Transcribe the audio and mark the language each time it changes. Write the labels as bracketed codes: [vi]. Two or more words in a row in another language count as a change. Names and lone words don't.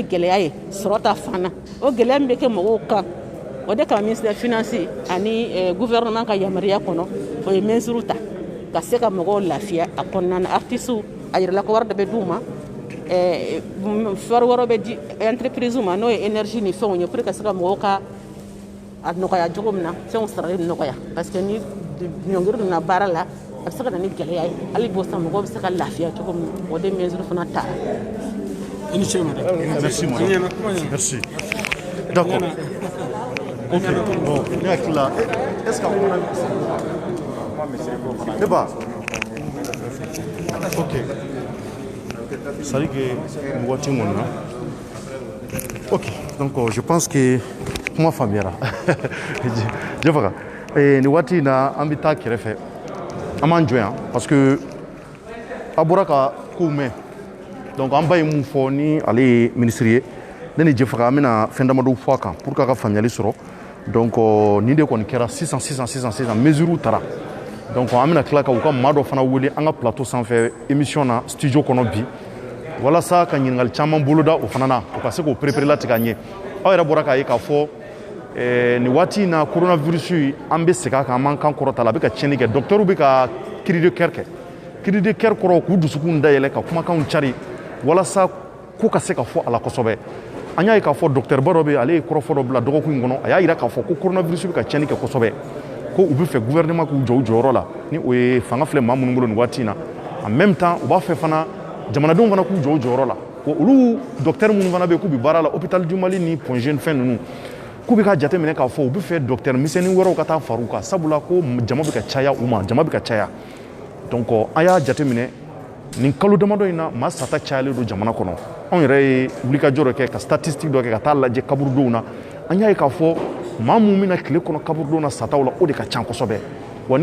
[bm] gɛlɛya ye sɔrɔ ta fan na o gɛlɛya min bɛ kɛ mɔgɔw kan o de kama [fr] ministère finance [bm] ani gouvernement ka yamaruya kɔnɔ o ye mesure ta ka se ka mɔgɔw lafiya a kɔnɔna na artistes a yirala ko wari dɔ bɛ d'u ma fɛɛrɛ wɛrɛ bɛ di entreprise ma n'o ye énergie ni fɛnw ye [fr] pour que [bm] ka se ka mɔgɔw ka a nɔgɔya cogo min na fɛnw sarali nɔgɔya [fr] parce que [bm] ni ɲɔngiri donna baara la a bɛ se ka na ni gɛlɛya ye hali b'o san mɔgɔw bɛ se ka lafiya cogo min na o de mesure fana taara. I ni ce madame. [fr] Merci madame. Merci. D'accord. Ok. [bm] Bon, ne hakili la [fr] est-ce que [bm] a fana ne ba [fr] ok c'est vrai que [bm] waati mun na ok [fr] donc je pense que [bm] kuma faamuyara je faga ni waati na an bɛ taa kɛrɛfɛ an b'an jɔ yan [fr] parce que [bm] a bɔra ka kow mɛn donc an ba ye mun fɔ ni ale ye minisiri ye ne ni Jɛfaga an bɛna fɛn damadɔ fɔ a kan [fr] pour que [bm] a ka faamuyali sɔrɔ donc nin de kɔni kɛra sisan mesure taara donc an bɛna tila ka u ka maa dɔ fana wele an ka plateau sanfɛ émission na studio kɔnɔ bi walasa ka ɲininkali caman boloda o fana na u ka se k'o perepere latigɛ an ɲɛ aw yɛrɛ bɔra k'a ye k'a fɔ nin waati in na coronavirus an bɛ segin a kan an b'an kan kɔrɔta la a bɛ ka tiɲɛni kɛ docteur bɛ ka [fr] cri de cœur [bm] kɛ [fr] cri de cœur [bm] kɔrɔ k'u dusukun dayɛlɛ ka kumakanw cari walasa ko ka se ka fɔ a la kosɛbɛ an y'a ye k'a fɔ docteur ba dɔ bɛ ale ye kɔrɔfɔ dɔ bila dɔgɔkun in kɔnɔ a y'a jira k'a fɔ ko coronavirus bɛ ka tiɲɛni kɛ kosɛbɛ ko u bɛ fɛ gouvernement k'u jɔ u jɔyɔrɔ la ni o ye fanga filɛ maa minnu bolo nin waati in na [fr] en même temps [bm] u b'a fɛ fana jamanadenw fana k'u jɔ u jɔyɔrɔ la wa olu docteur minnu fana bɛ yen k'u bɛ baara la [fr] hôpital du Mali [bm] ni Point Jeune fɛn ninnu k'u bɛ ka jateminɛ k'a fɔ u bɛ fɛ docteur misɛnnin wɛrɛw ka taa fara u kan sabula ko jama bɛ ka caya u ma jama bɛ ka caya donc an y'a jateminɛ nin kalo damadɔ in na maa sata cayalen don jamana kɔnɔ anw yɛrɛ ye wulikajɔ dɔ kɛ ka statistique dɔ kɛ ka taa lajɛ kaburudenw na an y'a ye k'a fɔ maa mun bɛna tile kɔnɔ kaburudenw na sataw la o de ka ca kosɛbɛ wa n'i